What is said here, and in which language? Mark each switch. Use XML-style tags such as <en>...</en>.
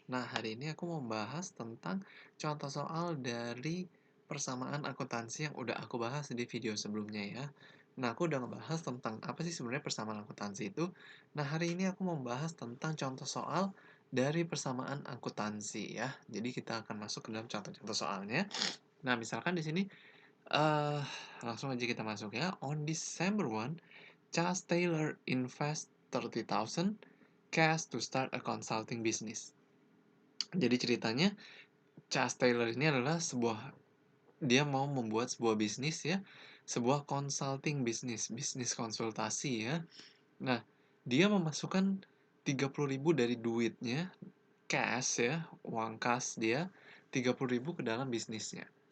<id>Nah, hari ini aku mau bahas tentang contoh soal dari persamaan akuntansi yang udah aku bahas di video sebelumnya ya. Nah, aku udah ngebahas tentang apa sih sebenarnya persamaan akuntansi itu. Nah, hari ini aku mau bahas tentang contoh soal dari persamaan akuntansi ya. Jadi kita akan masuk ke dalam contoh-contoh soalnya. Nah, misalkan di sini eh langsung aja kita masuk ya.</id> <en>On December 1, Charles Taylor invest 30,000 cash to start a consulting business.</en> <id>Jadi ceritanya Charles Taylor ini adalah dia mau membuat sebuah bisnis ya, sebuah consulting bisnis, bisnis konsultasi ya. Nah, dia memasukkan 30.000 dari duitnya, cash ya, uang kas dia 30.000 ke dalam bisnisnya.</id>